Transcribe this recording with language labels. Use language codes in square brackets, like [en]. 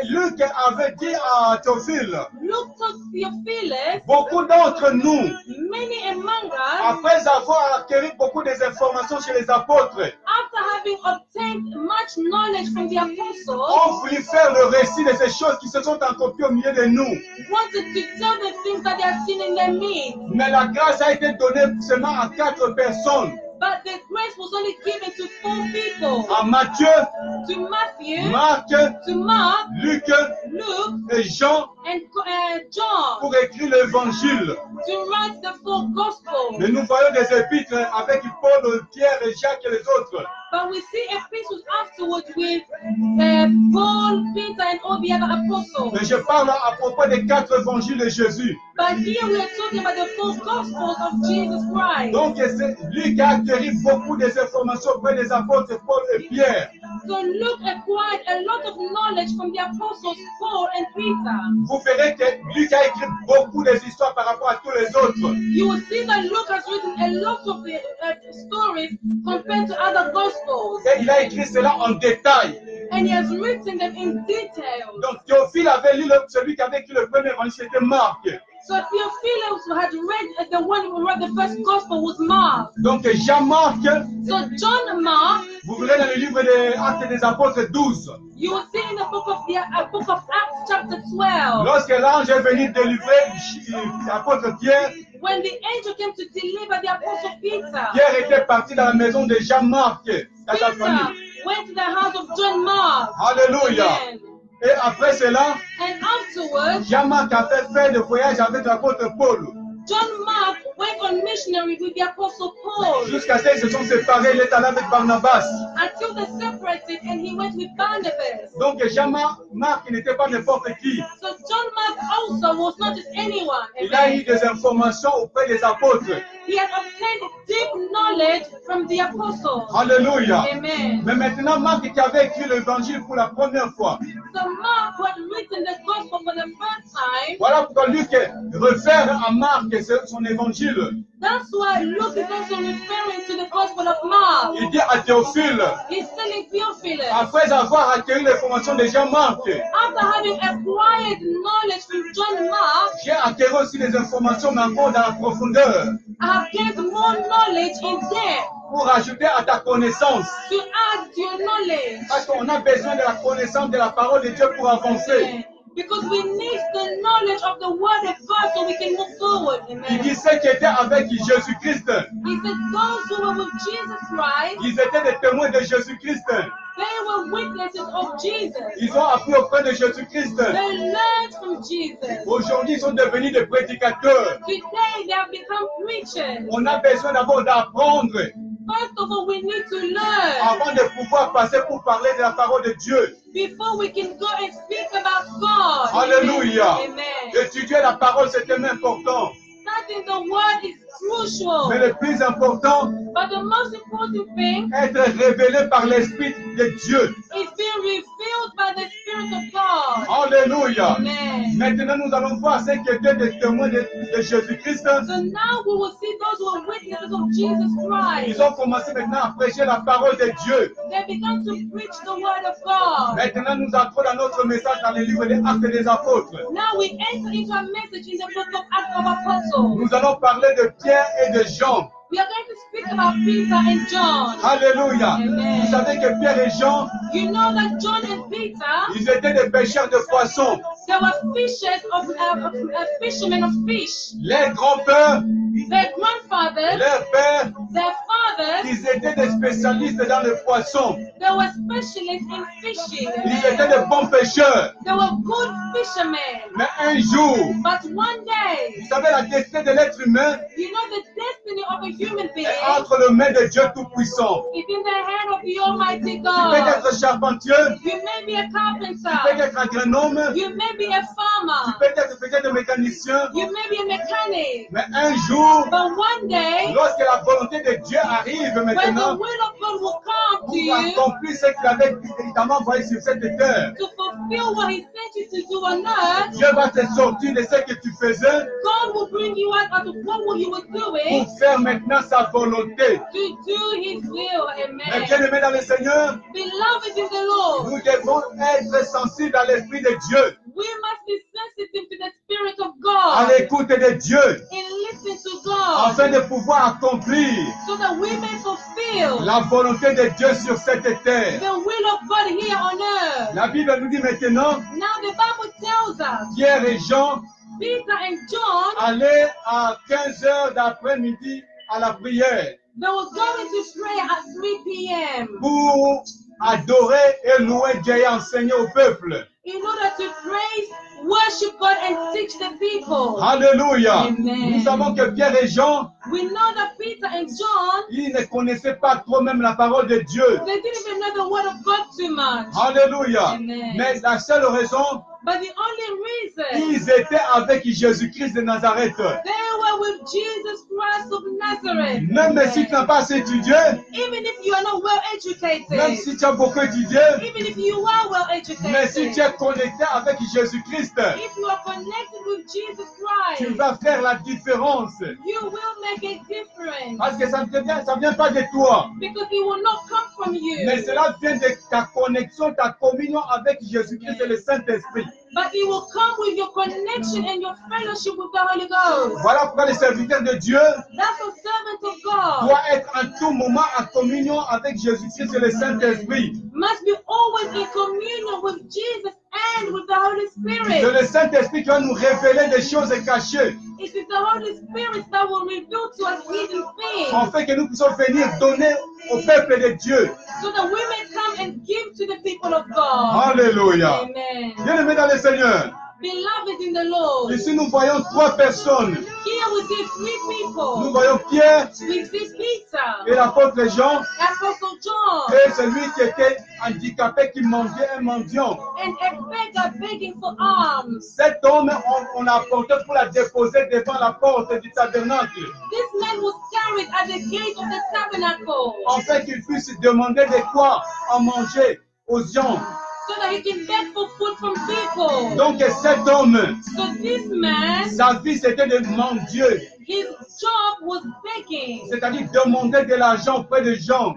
[fr] que Luc avait dit à Théophile, [en] look to Theophilus, [fr] beaucoup d'entre nous, [en] many among us, [fr] après avoir acquis beaucoup des informations chez les apôtres, [en] after having obtained much knowledge from the apostles, [fr] ont voulu faire le récit de ces choses qui se sont accomplies au milieu de nous. [en] wanted to tell the things that they have seen in their midst. [fr] Mais la grâce a été donnée seulement à 4 personnes. [en] But the grace was only given to 4 people. [fr] À Matthieu, [en] To Matthew, [fr] Marc, [en] to Mark, [fr] Luc [en] Luke, [fr] et Jean [en] and John, [fr] pour écrire l'évangile. [en] to write the 4 gospels. [fr] Mais nous voyons des épîtres avec Paul, Pierre et Jacques et les autres. [en] But we see epistles afterwards with Paul, Peter, and all the other apostles. [fr] Mais je parle à propos des 4 évangiles de Jésus. [en] But here we are talking about the 4 gospels of Jesus Christ. [fr] Donc Luc a acquis beaucoup des informations auprès des apôtres Paul et Pierre. [en] So Luke acquired a lot of knowledge from the apostles Paul and Peter. [fr] Vous verrez que Luc a écrit beaucoup des histoires par rapport à tous les autres. [en] You will see that Luke has written a lot of the stories compared to other gospels. [fr] Et il a écrit cela en détail. [en] And he has written them in detail. [fr] Donc Théophile avait lu celui qui avait écrit le premier évangile, c'était Marc. [en] So Theophilus who had read the one who wrote the first gospel was Mark. [fr] Donc Jean-Marc, [en] So John Mark, [fr] vous verrez dans le livre des Actes des Apôtres 12. [en] you will see in the book of Acts chapter 12. [fr] Lorsque l'ange est venu délivrer l'apôtre Pierre, [en] When the angel came to deliver the apostle Peter, [fr] Pierre était parti dans la maison de Jean-Marc, dans sa [en] Peter [fr] famille. [en] went to the house of John Mark. [fr] Alléluia. [en] Amen. [fr] Et après cela, [en] And afterwards, [fr] Jean-Marc a fait le voyage avec l'apôtre Paul. [en] John Mark went on missionary with the apostle Paul [fr] Jusqu'à ce qu'ils se sont séparés, il est allé avec Barnabas. [en] until they separated and he went with Barnabas. [fr] Donc Jean-Marc n'était pas n'importe qui. [en] So John Mark also was not just anyone. [fr] Il a eu [en] Amen. [fr] des informations auprès des apôtres. [en] He had obtained deep knowledge from the apostles. [fr] Alléluia. [en] Amen. [fr] Mais maintenant, Marc qui avait écrit l'évangile pour la première fois. [en] So Mark who had written the gospel for the first time. [fr] Voilà pourquoi Luc réfère à Marc et son évangile. [en] That's why Luke is also referring to the gospel of Mark. [fr] Il dit à Théophile, [en] He's telling Theophilus, [fr] après avoir acquis l'information de Jean-Marc, [en] after having acquired knowledge from John Mark, [fr] j'ai acquis aussi des informations, mais encore dans la profondeur, [en] I have gained more knowledge in depth [fr] pour ajouter à ta connaissance. [en] to add to your knowledge. [fr] Parce qu'on a besoin de la connaissance de la parole de Dieu pour avancer. [en] Because we need the knowledge of the word of God so we can move forward. [fr] Il [en] Amen. [fr] dit ceux qui étaient avec Jésus-Christ, [en] He said those who were with Jesus Christ, [fr] ils étaient des témoins de Jésus-Christ. [en] they were witnesses of Jesus. [fr] Ils ont appris auprès de Jésus-Christ. [en] They learned from Jesus. [fr] Aujourd'hui, ils sont devenus des prédicateurs. [en] Today they have become preachers. [fr] On a besoin d'abord d'apprendre [en] First of all, we need to learn [fr] avant de pouvoir passer pour parler de la parole de Dieu. [en] before we can go and speak about God. [fr] Alléluia. [en] Amen. [fr] Étudier la parole, c'est tellement important. [en] Studying the word is crucial. [fr] Mais le plus important, [en] But the most important thing [fr] être révélé par l'Esprit de Dieu. [en] is being revealed by the Spirit of God. [fr] Alléluia. [en] Amen. [fr] Maintenant, nous allons voir ceux qui étaient des témoins de Jésus-Christ. [en] So now we will see those who are witnesses of Jesus Christ. [fr] Ils ont commencé maintenant à prêcher la parole de Dieu. [en] They began to preach the word of God. [fr] Maintenant, nous entrons dans notre message dans le livre des Actes des Apôtres. [en] Now we enter into a message in the book of Acts of Apostles. [fr] Nous allons parler de Pierre et de Jean. [en] We are going to speak about Peter and John. [fr] Alléluia. [en] Amen. [fr] Vous savez que Pierre et Jean, [en] You know that John and Peter, [fr] ils étaient des pêcheurs de poissons. [en] they were fishermen of fish. [fr] Les grands-pères, [en] Their grandfathers, [fr] leurs pères, [en] their fathers, [fr] ils étaient des spécialistes dans le poisson. [en] they were specialists in fishing. [fr] Ils étaient de bons pêcheurs. [en] They were good fishermen. [fr] Mais un jour, [en] But one day, [fr] vous savez, la destinée de l'être humain [en] you know the destiny of a human being [fr] est entre les mains de Dieu Tout-Puissant. [en] is in the hand of the Almighty [fr] Tu peux [en] God. [fr] être charpentier, [en] You may be a [fr] tu peux [en] carpenter. [fr] être agronome, [en] You may be a [fr] tu [en] farmer. [fr] peux être peut-être mécanicien. [en] You may be a mechanic. [fr] Mais un jour, jour, [en] But one day, [fr] lorsque la volonté de Dieu arrive [en] when the [fr] maintenant, [en] will of God will come to [fr] pour [en] you [fr] accomplir ce qu'il avait évidemment envoyé sur cette terre, [en] to fulfill what He sent you to do on earth, [fr] Dieu va te sortir de ce que tu faisais [en] God will bring you out of what you were doing [fr] pour faire maintenant sa volonté. [en] to do His will. [fr] Mais [en] Amen. [fr] bien aimé dans le Seigneur, [en] Beloved in the Lord, [fr] nous devons être sensibles à l'Esprit de Dieu, [en] we must be sensitive to the Spirit of [fr] à [en] God [fr] l'écoute de Dieu, [en] and listen to God [fr] afin de pouvoir accomplir [en] so that we may fulfill [fr] la volonté de Dieu sur cette terre. [en] the will of God here on earth. [fr] La Bible nous dit maintenant, [en] Now the Bible tells us [fr] Pierre et Jean [en] Peter and John, [fr] allaient à 15 heures d'après-midi à la prière [en] they were going to pray at 3 p.m. [fr] pour adorer et louer Dieu et enseigner au peuple. [en] in order to praise, worship God and teach the people. [fr] Alléluia. [en] Amen. [fr] Nous savons que Pierre et Jean, [en] We know that Peter and John, [fr] ils ne connaissaient pas trop même la parole de Dieu. [en] they didn't even know the word of God too much. [fr] Alléluia. [en] Amen. [fr] Mais la seule raison, [en] But the only reason [fr] ils étaient avec Jésus-Christ de Nazareth. [en] they were with Jesus Christ of Nazareth. [fr] Même si tu n'as pas assez étudié, [en] Even if you are not well educated, [fr] même si tu as beaucoup étudié, [en] even if you are well [fr] mais si [en] educated, [fr] tu es connecté avec Jésus-Christ, [en] if you are connected with Jesus [fr] tu [en] Christ, [fr] vas faire la différence. [en] you will make a difference [fr] Parce que ça ne vient pas de toi, [en] because it will not come from you, [fr] mais cela vient de ta connexion, ta communion avec Jésus-Christ et le Saint-Esprit. [en] but it will come with your connection and your fellowship with the Holy Ghost. [fr] Voilà pourquoi le serviteur de Dieu [en] That's the servant of God [fr] doit être en tout moment en communion avec Jésus-Christ et le Saint-Esprit. [en] must be always in communion with Jesus and with the Holy [fr] C'est [en] Spirit. [fr] le Saint-Esprit qui va nous révéler des choses cachées, [en] It is the Holy Spirit that will reveal to us hidden things [fr] afin que nous puissions venir donner au peuple de Dieu. [en] so that we may come and give to the people of God. [fr] Alléluia. [en] Amen. [fr] Bien-aimés dans le Seigneur, [en] Beloved in the Lord, [fr] ici nous voyons trois personnes. [en] here we see three [fr] Nous [en] people. [fr] voyons Pierre [en] We see [fr] et [en] Peter, [fr] l'apôtre Jean [en] Apostle John, [fr] et celui qui était handicapé qui mendiait un mendiant. [en] and a beggar begging for alms. [fr] Cet homme, on l'a apporté pour la déposer devant la porte du tabernacle, [en] This man was carried at the gate of the tabernacle [fr] afin qu'il puisse demander de quoi à manger aux gens. [en] so that he can beg for food from people. [fr] Donc cet homme, [en] So this man, [fr] sa vie c'était de mendier, [en] his job was begging. [fr] c'est-à-dire demander de l'argent auprès des gens.